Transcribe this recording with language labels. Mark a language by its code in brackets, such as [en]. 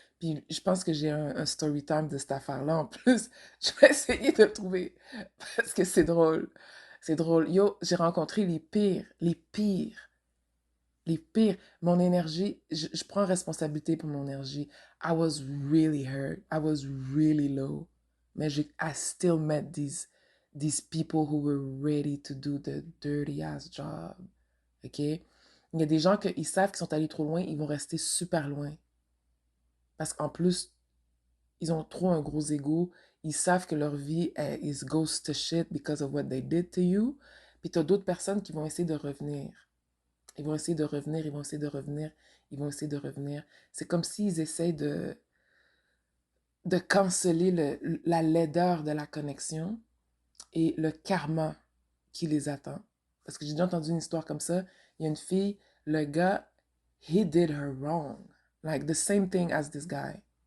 [fr] Puis je pense que j'ai un story time de cette affaire-là en plus. Je vais essayer de le trouver. Parce que c'est drôle. C'est drôle. Yo, j'ai rencontré les pires. Les pires. Les pires. Mon énergie, je prends responsabilité pour mon énergie. [en] I was really hurt. I was really low. [fr] Mais [en] I still met these people who were ready to do the dirty ass job. OK? [fr] Il y a des gens qui savent qu'ils sont allés trop loin, ils vont rester super loin. Parce qu'en plus, ils ont trop un gros ego. Ils savent que leur vie [en] is goes to shit because of what they did to you. [fr] Puis tu as d'autres personnes qui vont essayer de revenir. Ils vont essayer de revenir, ils vont essayer de revenir, ils vont essayer de revenir. C'est comme s'ils essayent de canceller la laideur de la connexion et le karma qui les attend. Parce que j'ai déjà entendu une histoire comme ça. Il y a une fille, le gars, [en] he did her wrong. Like the same thing as this guy.